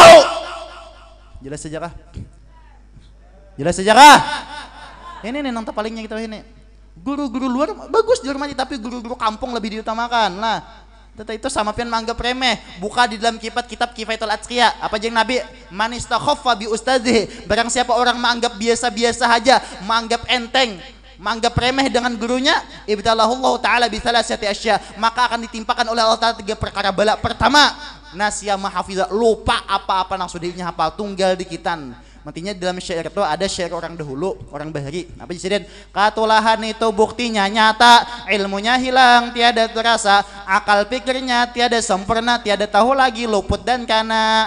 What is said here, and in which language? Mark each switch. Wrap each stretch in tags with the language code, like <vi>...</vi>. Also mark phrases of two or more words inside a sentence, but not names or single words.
<bjn>Jelas saja kah? Ini nang palingnya kita ini.</bjn> <id>Guru-guru luar bagus dihormati, tapi guru-guru kampung lebih diutamakan lah. Itu sama pian menganggap remeh. Buka di dalam kitab Kifayatul Atqiya, apa jeng Nabi,</id> <ar>man istakhaffa bi ustadzihi,</ar> <id>barang siapa orang menganggap biasa-biasa saja, menganggap enteng, menganggap remeh dengan gurunya,</id> <ar>ibtalahullahu taala bi thalathati asya,</ar> <id>maka akan ditimpakan oleh Allah taala 3 perkara bala.</id> <ar>Pertama, nasya mahafizah,</ar> <bjn>lupa apa-apa nang sudahnya hafal, tunggal dikitan.</bjn> <id>Matinya dalam syair itu ada syair orang dahulu, orang bahari. Apa jadi? Katulahan itu buktinya nyata, ilmunya hilang, tiada terasa, akal pikirnya tiada sempurna, tiada tahu lagi, luput dan kana.</id>